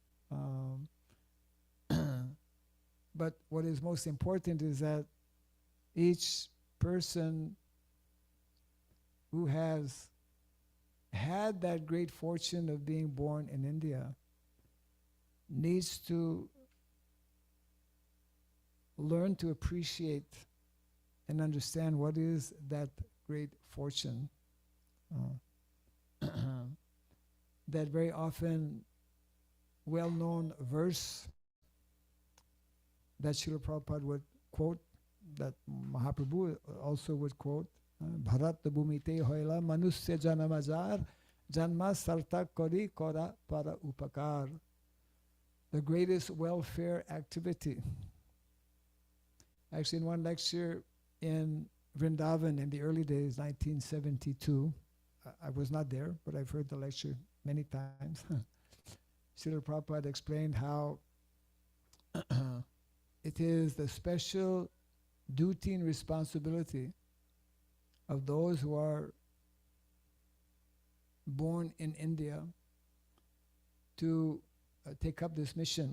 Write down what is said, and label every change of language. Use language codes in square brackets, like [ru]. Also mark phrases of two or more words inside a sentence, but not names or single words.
[en] But what is most important is that each person who has had that great fortune of being born in India needs to learn to appreciate and understand what is that great fortune. That very often well-known verse that Srila Prabhupada would quote, that Mahaprabhu also would quote, [bn] ভারত ভূমিতে হইল মনুষ্য জন্ম যার জন্ম সার্থক করি কর পর উপকার. [en] The greatest welfare activity. Actually, in one lecture in Vrindavan in the early days, 1972, I was not there, but I've heard the lecture many times. Srila Prabhupada explained how it is the special duty and responsibility of those who are born in India to take up this mission.